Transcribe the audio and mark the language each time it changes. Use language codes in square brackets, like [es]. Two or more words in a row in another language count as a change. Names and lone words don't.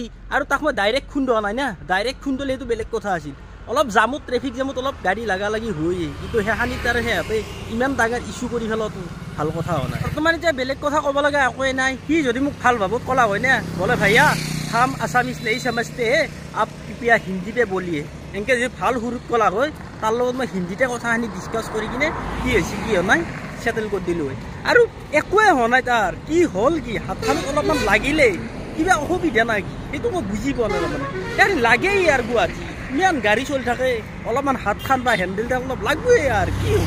[as] আৰু তাক মই ডাইৰেক্ট খুন্দোৱা নাই না, ডাইৰেক্ট খুন্দলে সেইটো বেলেগ কথা আছিল। অলপ জামত, [en] traffic jam [as] অলপ গাড়ী লাগি হয়েই, কিন্তু সেইখানিত তাৰে সিহঁতে ইমান ডাঙৰ ইছ্যু কৰি পেলোৱাটো ভাল কথা হোৱা নাই। বৰ্তমান এতিয়া বেলেগ কথা ক'ব লগা একোৱেই নাই। সি যদি মোক ভাল ভাবত ক'লা হয় না, বোলে ভাইয়া [hi] हम আসামিজ नहीं समझते हैं, आप कृपया हिंदी पे बोलिए, [as] এনেকৈ যদি ভাল সুৰত ক'লা হয় তাৰ লগত মই হিন্দীতে কথাখিনি ডিছকাছ কৰি কিনে কি হৈছে কি হোৱা নাই চেটেল কৰি দিলোঁ হয়। আৰু একোৱে হোৱা নাই, তাৰ কি হ'ল কি হাতখনত অলপমান লাগিলে কিবা অসুবিধা নাই কি সেইটো মই বুজি পোৱা নাই। তাৰমানে ইয়াৰ লাগেই আৰু গুৱাহাটী ইমান গাড়ী চলি থাকে, অলপমান হাতখন বা হেণ্ডেলডাল অলপ লাগবই আৰু কি হ'ব।